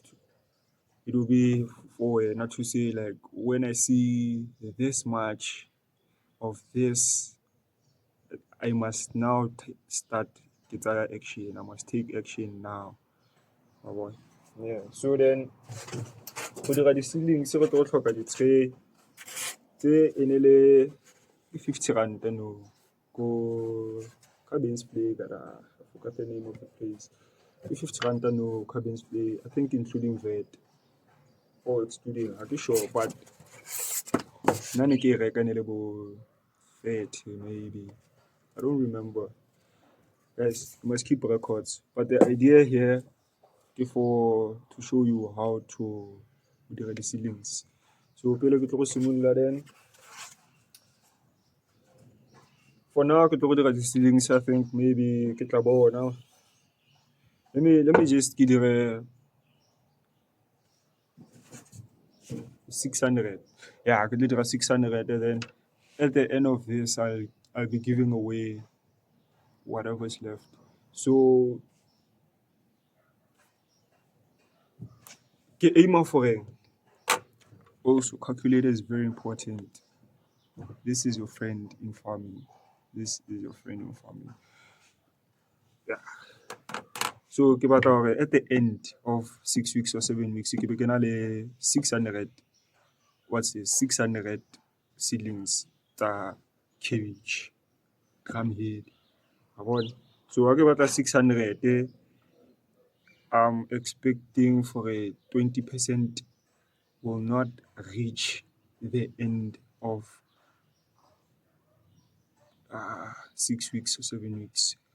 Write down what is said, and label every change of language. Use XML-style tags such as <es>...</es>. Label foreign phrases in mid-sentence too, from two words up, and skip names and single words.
<en>It will be for not to say like, when I see this much of this, I must now start action. I must take action now. Yeah. So then,</en> <tn>go dira di-seedling se re tlo tlhoka di-tray tse e ne le 50 rand no ko cabin spray</tn> <en>I forgot the name of the place. 50 rand no cabin spray, I think including VAT or excluding, I'm not sure, but</en> <tn>none ke reka ne le bo</tn> <en>30 maybe. I don't remember. Guys, you must keep records. But the idea here is to show you how to do the seedlings.</en> <tn>So pele ke tlo go simolola then.</tn> <en>For now,</en> <tn>ke tlo go dira</tn> <en>the seedlings, I think maybe</en> <tn>ke tla bona.</tn> <en>Let me just</en> <tn>ke dire</tn> <en>600. Yeah, I could dira 600, and then at the end of this I'll be giving away whatever's left. So ke aim for it. Also, calculator is very important. This is your friend in farming. Yeah. So</en> <tn>ke batla hore</tn> <en>at the end of 6 weeks or 7 weeks,</en> <tn>ke be ke na le 600.</tn> <en>What's this? 600 seedlings tsa cabbage, drumhead. So I get 600, I'm expecting for a 20% will not reach the end of 6 weeks or 7 weeks.</en>